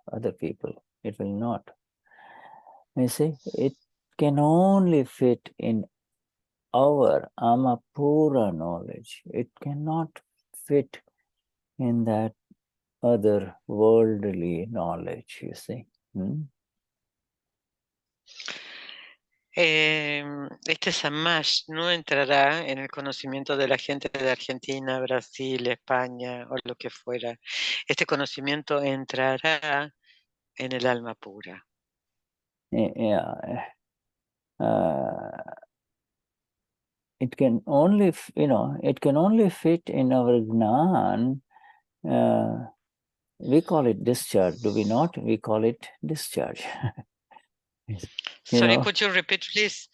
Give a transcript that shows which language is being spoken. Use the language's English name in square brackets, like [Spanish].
[English] Other people, it will not. You see, it can only fit in our Amapura knowledge. It cannot fit in that other worldly knowledge, you see. [Spanish] Este Samaj no entrará en el conocimiento de la gente de Argentina, Brasil, España o lo que fuera. Este conocimiento entrará en el alma pura. [English] Yeah. It can only, it can only fit in our gnan. We call it discharge, do we not? We call it discharge. Sorry, could you repeat, please?